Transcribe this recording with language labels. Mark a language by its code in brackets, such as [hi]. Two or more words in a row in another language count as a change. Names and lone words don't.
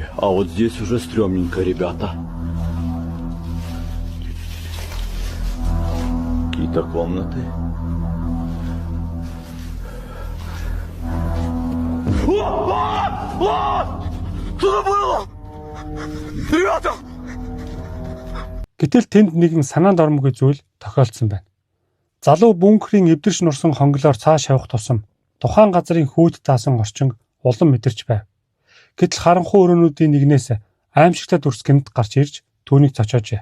[ru] А вот здесь уже стрёмненько, ребята. Какие-то комнаты. Что было? Ребята! [mn] Гэтэл тэнд нэгэн санаанд ормгүй зүйл тохиолдсон байна. Залуу бункерийн эвдэрч нурсан хонглоор цааш явах тусам тухайн газрын хүйт таасан орчин улам мэдэрч байв. Гэтэл харанхуй өрөөнүүдийн нэгнээс аимшигтай дүрс гэмт гарч ирж түүнийг цочоожээ.